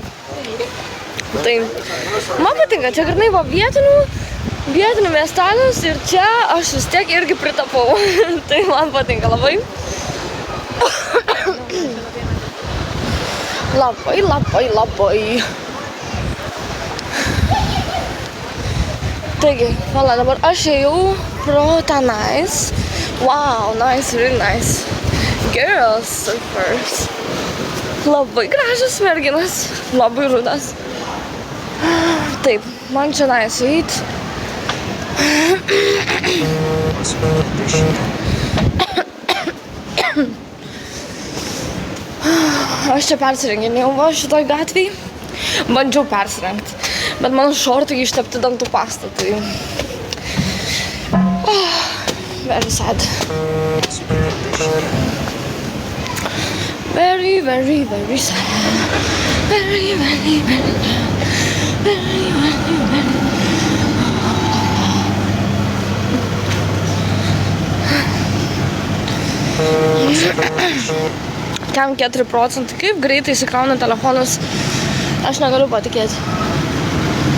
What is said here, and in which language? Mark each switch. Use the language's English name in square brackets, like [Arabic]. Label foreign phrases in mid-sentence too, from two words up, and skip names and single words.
[Lithuanian] Tai man patinka, čia grinai va vietinių miestelis ir čia aš vis tiek irgi pritapau. Tai man patinka labai. Labai. Taigi, vala, dabar aš ėjau pro tenais. [English] Wow, nice, really nice. Girls surfers. [Lithuanian] Labai gražios merginas, labai rudas. Taip, man čia nice eiti. Aš čia persirenginėjau va šitoj gatvėj. Bandžiau persirengti, bet mano šortai ištepti dantų pastą, tai... [English] Very sad. Very, very, very sad. Very, very, very sad. Very, very, very... Kem 4%. [Lithuanian] Kaip greitai įsikrauna telefonas, aš negaliu patikėti.